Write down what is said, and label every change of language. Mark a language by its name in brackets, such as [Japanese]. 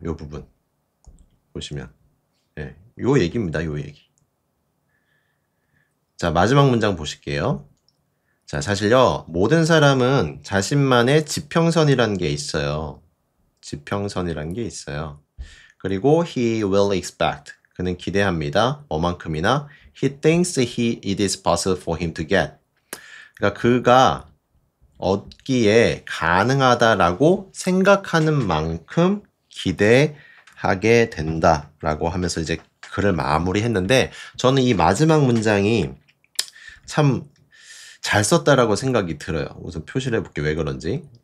[Korean] 이 부분. 보시면. 예, 요 얘기입니다. 요 얘기. 자, 마지막 문장 보실게요. 자, 사실요, 모든 사람은 자신만의 지평선이라는 게 있어요. 지평선이라는 게 있어요. [English] 그리고 he will expect. [Korean] 그는 기대합니다. 뭐만큼이나 [English] he thinks it is possible for him to get. [Korean] 그러니까 그가 얻기에 가능하다라고 생각하는 만큼 기대하게 된다라고 하면서 이제 글을 마무리했는데 저는 이 마지막 문장이 참 잘 썼다라고 생각이 들어요. 우선 표시를 해볼게요. 왜 그런지.